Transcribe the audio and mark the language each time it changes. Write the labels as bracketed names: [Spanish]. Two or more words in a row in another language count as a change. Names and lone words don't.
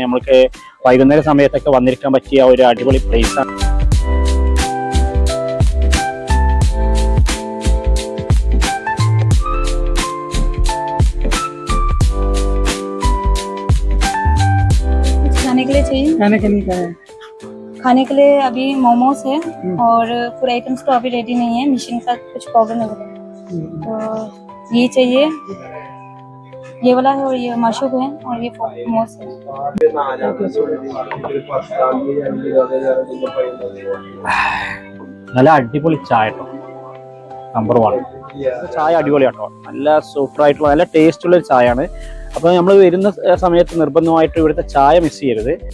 [Malayalam] നമ്മൾക്ക് വൈകുന്നേര സമയത്തൊക്കെ വന്നിരിക്കാൻ പറ്റിയ ഒരു അടിപൊളി പ്ലേസ് ആണ്. [Hindi] खाने के लिए चाहिए? खाने के लिए अभी मोमोज है और [English] food items [Hindi] तो अभी रेडी नहीं है, मशीन का कुछ प्रॉब्लम है, तो ये चाहिए, ये वाला है और ये मशरूम है और ये मोमोज है. [Malayalam] നല്ല അടിപൊളി ചായ കേട്ടോ, നമ്പർ 1 ചായ അടിപൊളിയാട്ടോ. നല്ല സൂപ്പർ ആയിട്ടുള്ള നല്ല ടേസ്റ്റ് ഉള്ള ഒരു ചായയാണ്. അപ്പോൾ നമ്മൾ വരുന്ന സമയത്ത് നിർബന്ധമായിട്ട് ഇവിടുത്തെ ചായ മിസ് ചെയ്യരുത്.